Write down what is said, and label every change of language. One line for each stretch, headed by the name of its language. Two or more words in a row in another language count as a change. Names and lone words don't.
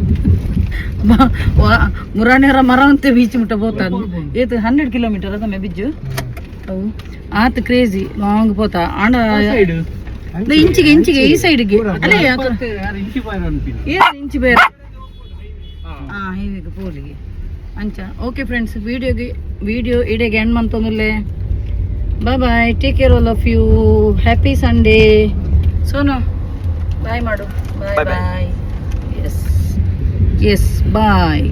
Tulu: ಮುರಾಣೆರ ಮರ ಅಂತೆ ಬೀಚ್ ಮುಟ್ಟ ಬೋತ ಏತು 100 ಕಿಲೋಮೀಟರ್ ಅದಮ್ಮೆ ಬಿಜ್ಜು ಅವು ಆತ ಕ್ರೇಜಿ ಲಾಂಗ್ ಪೋತ ಆಂಡ ಇಂಚಿಗೆ ಈ ಸೈಡ್ಗೆ ಅಲ್ಲೇ ಇಂಚಿ ಬೇರೆ ಹೀವಿಗೆ ಪೋಲಿಗೆ ಅಂಚ
English: okay friends
Tulu: ವಿಡಿಯೋ ಇಡೆಗೆ ಎಂಡ್ ಮಂತೊಂದುಲ್ಲೆ
English: bye take care all of you happy Sunday
Tulu: ಸೋನು ಬಾಯ್ ಮಾಡು
English: bye bye
Tulu: ಎಸ್ ಬಾಯ್